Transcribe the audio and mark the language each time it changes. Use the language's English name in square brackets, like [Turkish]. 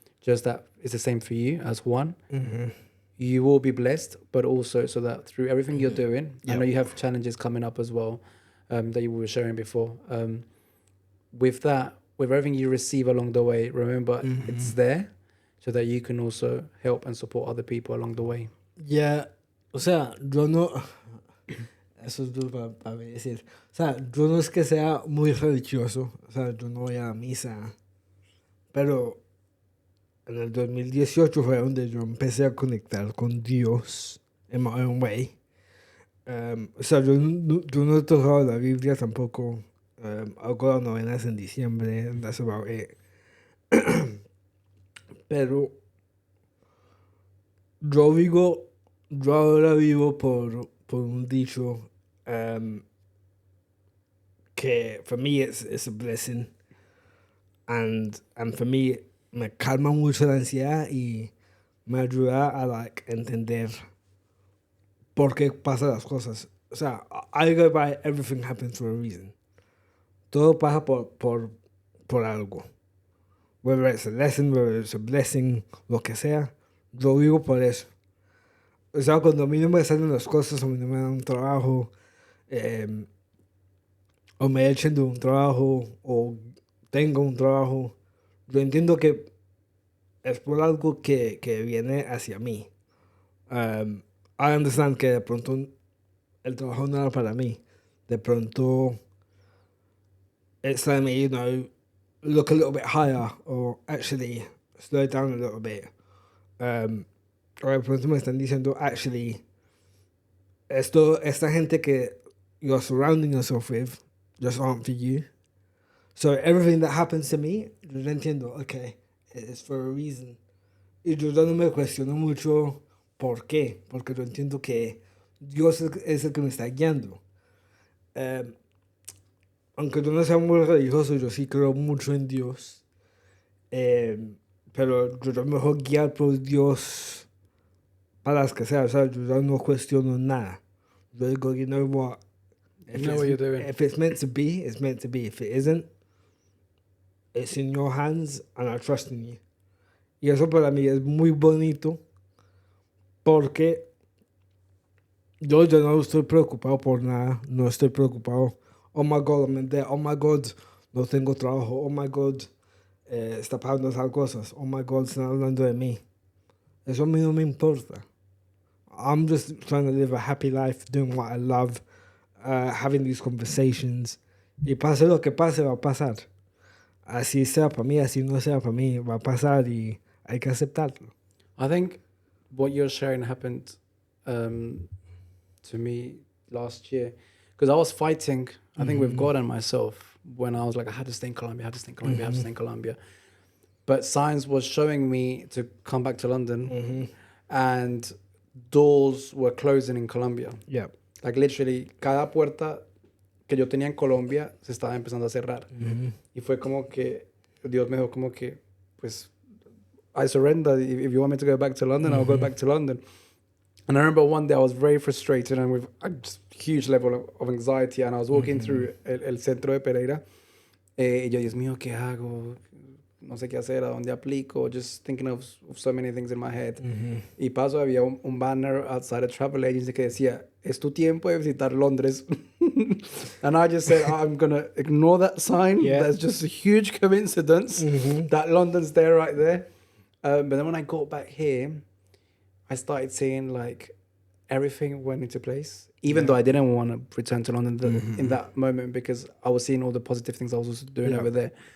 [English] Just that it's the same for you as one. You will be blessed, but also so that through everything you're doing, I know you have challenges coming up as well, that you were sharing before. With that, with everything you receive along the way, remember it's there so that you can also help and support other people along the way. [Spanish] Yeah, o sea, yo no... Eso es duro para mí decir. O sea, yo no es que sea muy religioso. O sea, yo no voy a misa. Pero en el 2018 fue donde yo empecé a conectar con Dios en [English] my own way. [Spanish] O sea, yo no he tocado la Biblia tampoco. Hago las novenas en diciembre. [English] That's about it. [Spanish] Pero yo ahora vivo por un dicho que [English] for me it's a blessing. And for me, [Spanish] me calma mucho la ansiedad y me ayuda a like entender por qué pasan las cosas. O sea, [English] I go by everything happens for a reason. [Spanish] Todo pasa por algo. [English] Whether it's a lesson, whether it's a blessing, [Spanish] lo que sea, yo vivo por eso. O sea, cuando a mí no me salen las cosas, a mí no me dan un trabajo, o me echen de un trabajo, o tengo un trabajo, yo entiendo que es por algo que viene hacia mí. [English] I understand [Spanish] que de pronto el trabajo no era para mí. De pronto [English] it's letting me, you know, look a little bit higher or actually slow down a little bit. [Spanish] O de pronto me están diciendo, actually, esta gente que [English] you're surrounding yourself with just aren't for you. So everything that happens to me, [Spanish] yo entiendo, [English] okay, it's for a reason. [Spanish] Y yo no me cuestiono mucho por qué, porque yo entiendo que Dios es el que me está guiando. Aunque yo no sea muy religioso, yo sí creo mucho en Dios. Pero yo me dejo guiar por Dios para las que sea. O sea, yo no cuestiono nada. Yo digo, [English] you know what? If it's meant to be, it's meant to be. If it isn't, it's in your hands and I trust in you. [Spanish] Y eso para mí es muy bonito porque yo no estoy preocupado por nada. No estoy preocupado. [English] Oh my God, I'm in debt. Oh my God, [Spanish] no tengo trabajo. [English] Oh my God, [Spanish] está pasando tal cosas. Oh my God, están hablando de mí. Eso a mí no me importa. [English] I'm just trying to live a happy life, doing what I love, having these conversations. [Spanish] Y pase lo que pase, va a pasar. Así sea para mí, así no sea para mí, va a pasar y hay que aceptarlo. [English] I think what you're sharing happened to me last year, because I was fighting, I think, with God and myself when I was like, I had to stay in Colombia, I have to stay in Colombia, I have to stay in Colombia. But science was showing me to come back to London, and doors were closing in Colombia. Yeah. Like literally, [Spanish] cada puerta que yo tenía en Colombia se estaba empezando a cerrar. Y fue como que Dios me dijo como que, pues, [English] I surrender. If you want me to go back to London, I'll go back to London. And I remember one day I was very frustrated and with a huge level of anxiety, and I was walking through el centro de Pereira. [Spanish] Y yo, Dios mío, ¿qué hago? No sé qué hacer, a dónde aplico, [English] just thinking of so many things in my head. [Spanish] Y paso, había un banner [English] outside a travel agency [Spanish] que decía, es tu tiempo de visitar Londres. [English] And I just said, I'm going to ignore that sign. Yeah. That's just a huge coincidence that London's there right there. But then when I got back here, I started seeing like everything went into place, even though I didn't want to return to London in that moment, because I was seeing all the positive things I was also doing over there.